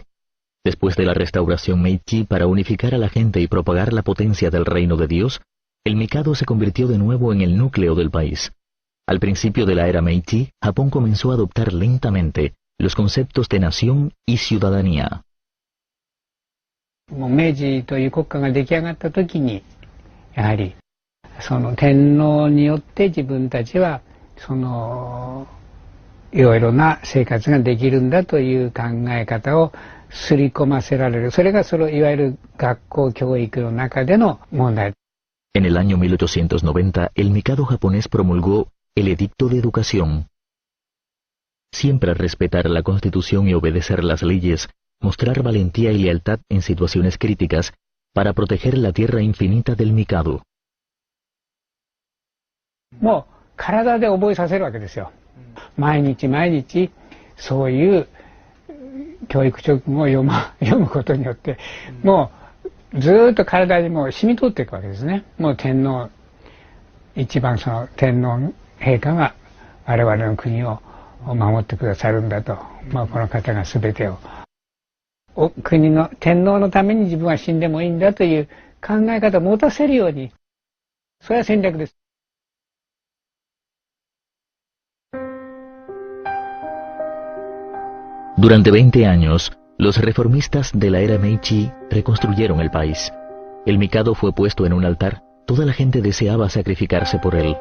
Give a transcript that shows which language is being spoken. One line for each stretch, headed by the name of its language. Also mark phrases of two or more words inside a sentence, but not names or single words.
Spanish: Después de la restauración Meiji, para unificar a la gente y propagar la potencia del reino de Dios, el Mikado se convirtió de nuevo en el núcleo del país. Al principio de la era Meiji, Japón comenzó a adoptar lentamente los conceptos de nación y ciudadanía.
Japanese: 明治という国家が出来上がった時に、やはりその天皇によって自分たちはいろいろな生活ができるんだという考え方を刷り込ませられる。それがいわゆる学校教育の中での問題。
Spanish: En el año 1890, el Mikado japonés promulgó el Edicto de Educación. Siempre respetar la Constitución y obedecer las leyes, mostrar valentía y lealtad en situaciones críticas para proteger la tierra infinita del Mikado.
Japanese: もう体で覚えさせるわけですよ。毎日毎日そういう教育書を読むことによって、もうずーっと体にもう染み通っていくわけですね。もう天皇、一番天皇陛下が我々の国を守ってくださるんだと、この方が全てを国の天皇のために自分は死んでもいいんだという考え方を持たせるように、それは戦略です。
Spanish: Durante 20 años, los reformistas de la era Meiji reconstruyeron el país. El Mikado fue puesto en un altar, toda la gente deseaba sacrificarse por él.